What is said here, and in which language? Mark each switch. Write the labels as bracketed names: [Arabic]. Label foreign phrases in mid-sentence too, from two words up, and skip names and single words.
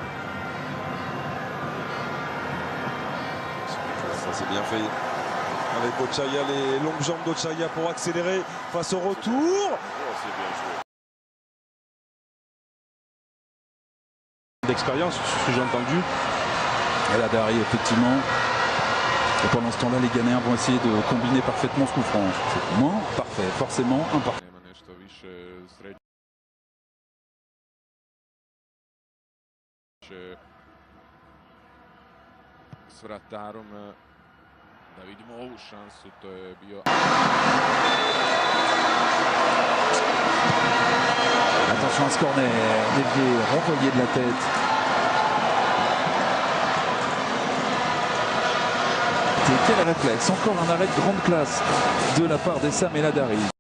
[French] Ça c'est bien fait avec Ochaya, les longues jambes d'Ochaya pour accélérer face au retour. C'est bien joué. D'expérience, ce que j'ai entendu. Et là, Dari, effectivement. Et pendant ce temps-là, les Ghanéens vont essayer de combiner parfaitement ce coup franc. C'est moins parfait, forcément imparfait. [Croatian] Nema nešto više sreće s vratarom. Da vidimo ovu šansu, to je bio... [French] Attention à ce corner, dévié, renvoyé de la tête. Et quel réflexe, encore un arrêt de grande classe de la part d'Essam El Hadary.